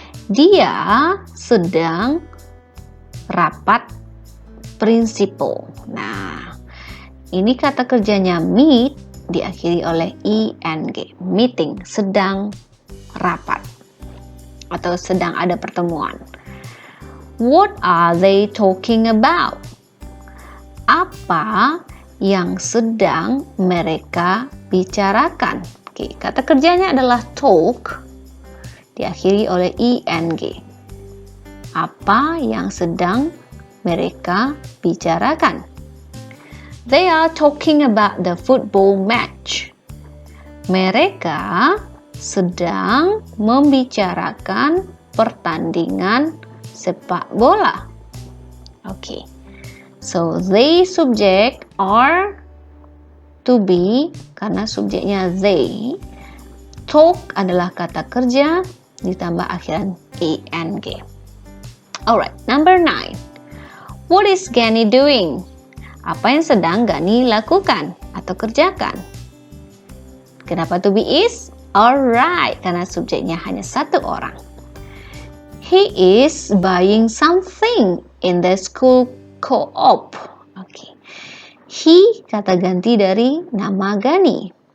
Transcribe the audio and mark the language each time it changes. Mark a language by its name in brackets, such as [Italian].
[Indonesian] Dia sedang rapat principal. Nah, ini kata kerjanya meet diakhiri oleh ing. Meeting, sedang rapat atau sedang ada pertemuan. [English] What are they talking about? [Indonesian] Apa yang sedang mereka bicarakan? Oke, kata kerjanya adalah talk diakhiri oleh ing. Apa yang sedang mereka bicarakan? [English] They are talking about the football match. [Indonesian] Mereka sedang membicarakan pertandingan sepak bola. [English] Okay. [Indonesian] So they subject are to be karena subjeknya they. Talk adalah kata kerja ditambah akhiran ing. [English] Alright, number 9. What is Gani doing? [Indonesian] Apa yang sedang Gani lakukan atau kerjakan? Kenapa to be is? Alright, karena subjeknya hanya satu orang. [English] He is buying something in the school co-op. Okay. [Indonesian] He kata ganti dari nama Gani.